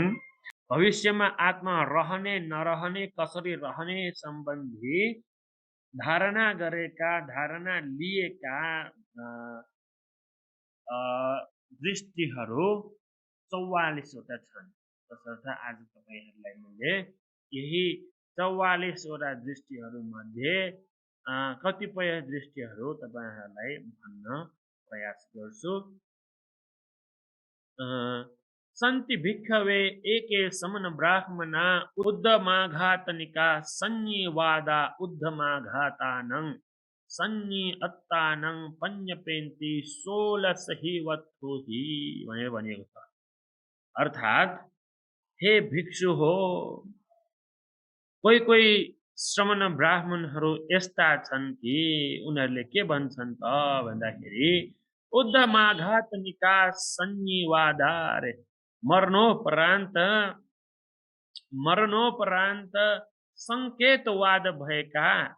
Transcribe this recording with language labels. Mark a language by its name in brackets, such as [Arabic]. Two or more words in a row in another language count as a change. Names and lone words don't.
[Nepali] भविष्यमा आत्मा रहने नरहने कसरी रहने सम्बन्धी धारणा गरेका धारणा लिएका दृष्टिहरू 44 वटा छन्। तसर्थ आज तपाईहरुलाई मैले यही 44 वटा दृष्टिहरूमध्ये कतिपय दृष्टिहरू तपाईहरुलाई भन्न प्रयास गर्छु। [Pali] सन्ति भिक्खवे एके समन ब्राह्मणा उद्धमाघातनिका सन्निवादा उद्धमाघातानं सन्नि अत्तानं पञ्यपेन्ति 16 हि वत्थुहि [Nepali] भनेर भनिएको छ। अर्थात् हे भिक्षु हो, कोही कोही श्रमण ब्राह्मणहरू यस्ता छन् कि उनीहरूले के भन्छन् त भन्दाखेरि [Pali] उद्धमाघात निकास सन्निवादा [Nepali] रे मरणोपरान्त संकेतवाद भएका